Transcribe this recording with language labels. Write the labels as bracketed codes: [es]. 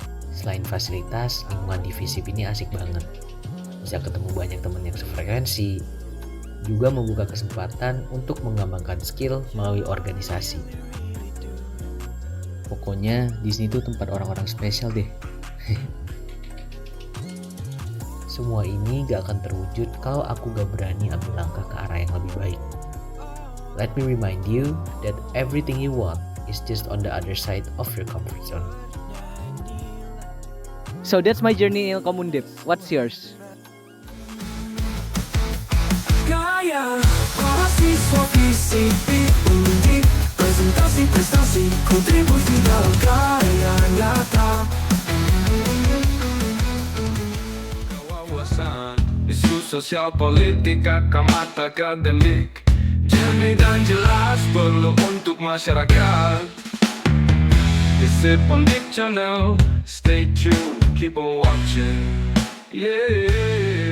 [id] Selain fasilitas, lingkungan di FISIP ini asik banget. Bisa ketemu banyak teman yang sefrekuensi, juga membuka kesempatan untuk mengembangkan skill melalui organisasi. Pokoknya di sini tuh tempat orang-orang spesial deh. Semua ini gak akan terwujud kalau aku gak berani ambil langkah ke arah yang lebih baik. [en] Let me remind you that everything you want is just on the other side of your comfort zone. So that's my journey in Ilkom Undip. What's yours? [id] Gaya mahasiswa FISIP Undip, presentasi prestasi kontribusi dalam karya nyata. Wawasan isu sosial politik mata akademik, jernih dan jelas perlu untuk masyarakat. [en] FISIP Undip Channel, stay tuned, keep on watching, yeah.